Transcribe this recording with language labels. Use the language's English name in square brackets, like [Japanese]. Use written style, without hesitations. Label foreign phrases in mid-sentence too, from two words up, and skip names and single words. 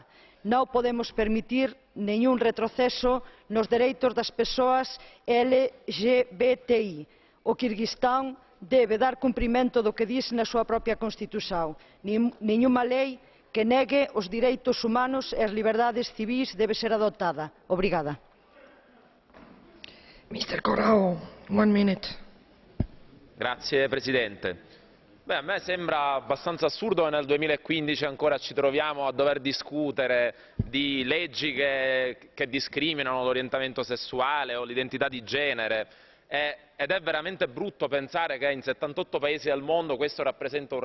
[Galician] Non podemos permitir ningún retroceso nos dereitos das persoas LGBTI. O Kirguistán debe dar cumprimento do que diz na súa propia Constitución. Ningunha lei que negue os direitos humanos e as liberdades civís debe ser adoptada. Obrigada. [English] Mr. Corrao, 1 minute. [Italian] Grazie Presidente. A me sembra abbastanza assurdo che nel 2015 ancora ci troviamo a dover discutere di leggi che discriminano l'orientamento sessuale o l'identità di genere ed è veramente brutto pensare che in 78 paesi del mondo questo rappresenta un